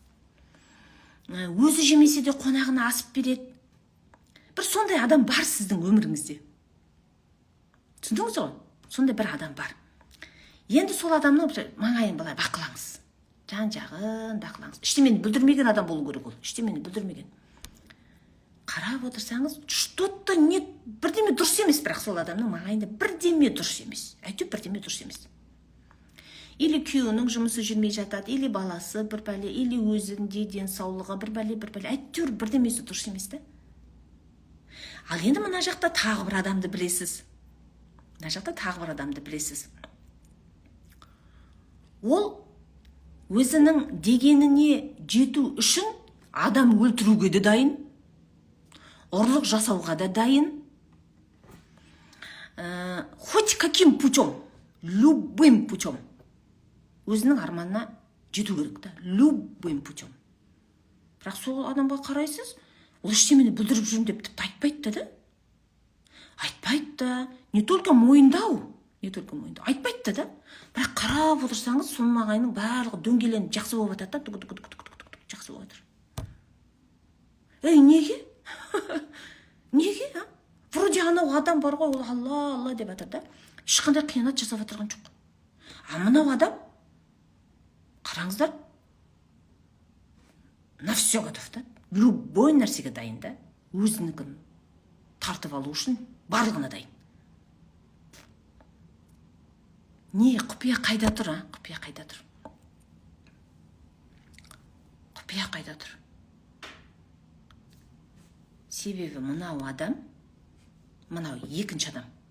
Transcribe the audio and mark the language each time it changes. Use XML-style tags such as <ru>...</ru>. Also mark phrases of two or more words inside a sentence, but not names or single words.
<kk>Өзі жемесе де қонағына асып береді. сондай адам бар сіздің өміріңізде. Түсіндіңіз ғой? Сондай бір адам бар. Енді сол адамның маңайын былай бақылаңыз. Жан-жағын бақылаңыз. Ештемені бүлдірмеген адам болу керек ол. Ештемені бүлдірмеген. Қарап отырсаңыз,</kk> <ru>что-то нет,</ru> <kk>бірдеме дұрыс емес, бірақ сол адамның маңайында бірдеме дұрыс емес. Әйтеуір бірдеме дұрыс емес. Или күйеуінің жұмысы жүрмей жатады, или баласы бір бәле, или өзінде денсаулығы бір бәле, әйтеуір бірдемесі дұрыс емес те. Ал енді мына жақта тағы бір адамды білесіз. Ол өзінің дегеніне жету үшін адам өлтіруге де дайын, ұрлық жасауға да дайын.</kk> <ru>Хоть каким путем, любым путем</ru> <kk>өзінің арманына жету керек та,</kk> <ru>любым путем.</ru> <kk>Бірақ сол адамға қарайсыз, ол ештемені бүлдіріп жүрмін деп тіпті айтпайды да.</kk> <ru>Не только</ru> <kk>мойындау, айтпайды да. Бірақ қарап отырсаңыз, соның ағайының барлығы дөңгеленіп жақсы болып жатады да, жақсы болып жатыр. Неге? Неге? Вроде анау адам бар ғой, ол Алла деп жатыр да. Ешқандай қиянат жасап отырған жоқ. А мынау адам, қараңыздар,</kk> <ru>на все готов да.</ru> <kk>Любой нәрсеге дайын да. Өзінікін тартып алу үшін барлығына дайын. Не, құпия қайда тұр, Құпия қайда тұр. Себебі мынау адам, мынау екінші адам.</kk>